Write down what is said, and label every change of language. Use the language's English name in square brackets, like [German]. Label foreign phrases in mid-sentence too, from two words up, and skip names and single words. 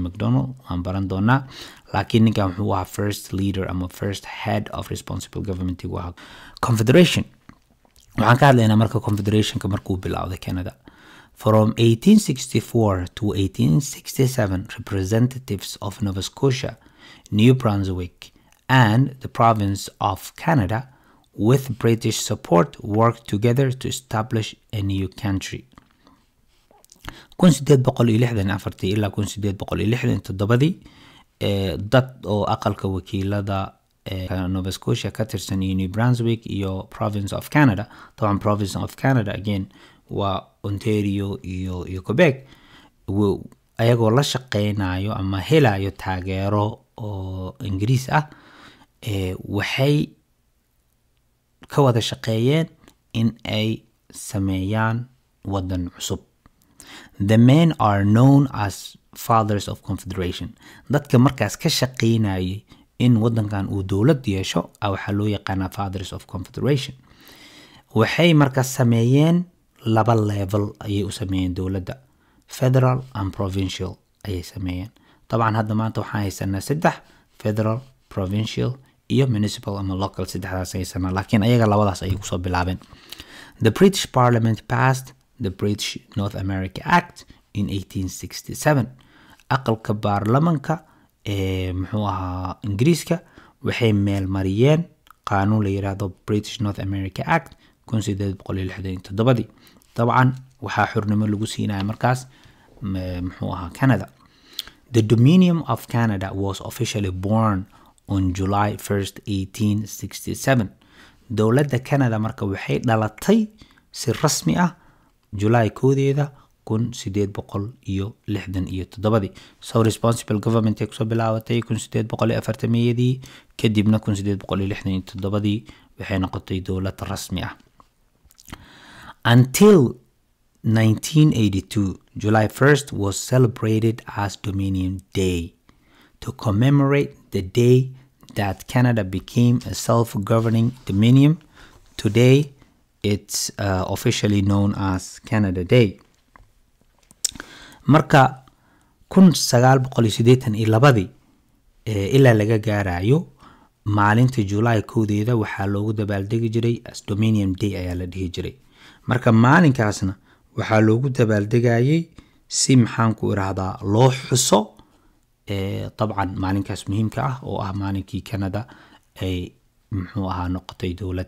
[Somali] Macdonald waan baran doonaa laakiin ninkan wuxuu ahaa [English] first leader [Somali] ama [English] first head of responsible government [Somali] waa confederation. waxaan ka hadlaynaa marka confederationka markuu bilowday Canada. [English] From 1864 to 1867, representatives of Nova Scotia, New Brunswick, and the province of Canada, with British support, worked together to establish a new country. [Somali] 1864 ilaa 1867 dad oo aqalka wakiilada Nova Scotia ka tirsan iyo New Brunswick iyo [English] province of Canada. [Somali] طبعا [English] province of Canada again [Somali] waa Ontario iyo Quebec ayagoo la shaqeynayo ama helayo taageero oo Ingiriis ah waxay ka wada shaqeeyeen in ay sameeyaan wadan cusub. [English] The men are known as fathers of confederation. [Somali] dadka markaas ka shaqeynayay in wadankan uu dowlad yeesho waxaa loo yaqaanaa [English] fathers of confederation. [Somali] waxay markaas sameeyeen laba level ayay u sameeyeen dowladda [English] federal and provincial [Somali] ayay sameeyeen. طبعا hadda maanta waxaan haysanaa saddex [English] federal, provincial [Somali] iyo municipal ama local saddexdaas haysanaa laakiin ayaga labadaas ayay kusoo bilaabeen. [English] The British Parliament passed the British North America Act in 1867. [Somali] aqalka baarlamanka muxuu ahaa Ingiriiska waxay meel mariyeen qaanuun la yiraahdo British North America Act 1867. طبعا waxaa xurnimo lagu siinaya markaas muxuu ahaa Canada. [English] The Dominion of Canada was officially born on July 1st, 1867. [Somali] dowladda Canada marka waxay dhalatay si rasmi ah July 1 1867. [English] So responsible government [Somali] ay kusoo bilaabatay 1840 kadibna 1867 waxay noqotay dowlad rasmi ah. [English] Until 1982, July 1st was celebrated as Dominion Day to commemorate the day that Canada became a self-governing dominion. Today, it's officially known as Canada Day. [Somali] Marka 1982 ilaa laga gaarayo maalinta July 1 waxaa loogu dabaaldegi jiray as Dominion Day ayaa la dhihi jiray. marka maalinkaasna waxaa loogu dabaaldegayay si maxaan ku iraahdaa loo xuso طبعا maalinkaas muhiimka ah oo ah maalinkii Canada ay muxuu ahaa noqotay dowlad.